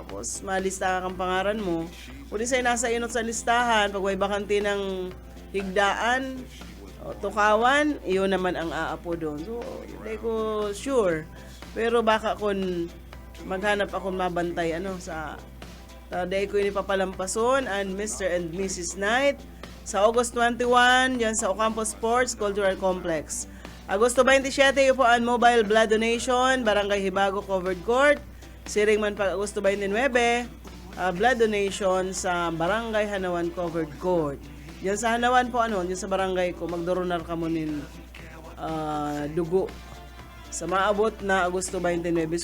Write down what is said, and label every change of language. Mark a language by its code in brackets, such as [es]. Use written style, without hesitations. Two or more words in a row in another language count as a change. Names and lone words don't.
[bik] Tapos malista kang pangaran mo. Kung sa'yo nasa inot sa listahan, pag may bakante ng higdaan, o tukawan, iyon naman ang aapo doon. [tl] So, hindi ko sure. [bik] Pero baka kung maghanap akong mabantay, dahil ko inipapalampason and Mr. and Mrs. Night sa August 21, yan sa Ocampo Sports Cultural Complex. [tl] Agosto 27, yun po ang [en] mobile blood donation, [tl] Barangay Hibago Covered Court. [bik] Siring man pag Agosto 29, blood donation sa Barangay Hanawan Covered Court. Diyan sa Hanawan po diyan sa barangay ko magdoronar ka mo nin dugo sa maabot na Agosto 29.